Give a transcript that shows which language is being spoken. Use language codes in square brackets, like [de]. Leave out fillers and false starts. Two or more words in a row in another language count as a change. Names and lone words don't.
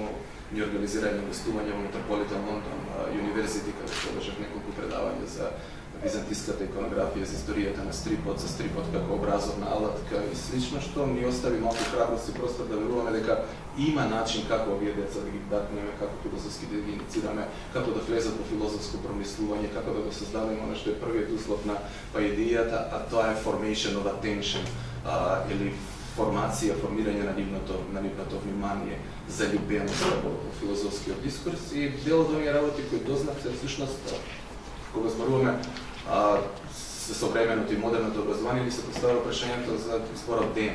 [mk] Ни организирање гостување во Метрополитен Лондон Юниверзити, каде што држав неколку предавања за византиската иконографија, за историјата на стрипот, за стрипот како образовна алатка и слично, што ни остави малку храброст и простор да веруваме дека има начин како овие деца да ги дакнеме, како филозофски да ги инициираме, како да влезат во филозофско промислување, како да го создадеме она што е првиот услов на идејата, а тоа е [en] formation of attention, [mk] или формирање на нивното внимание, заљубеност во филозофскиот дискурс. И дел од овие работи кои дознавте, всушност, кога зборуваме современото и модерното образование ни се поставя прашањето за зборот денес.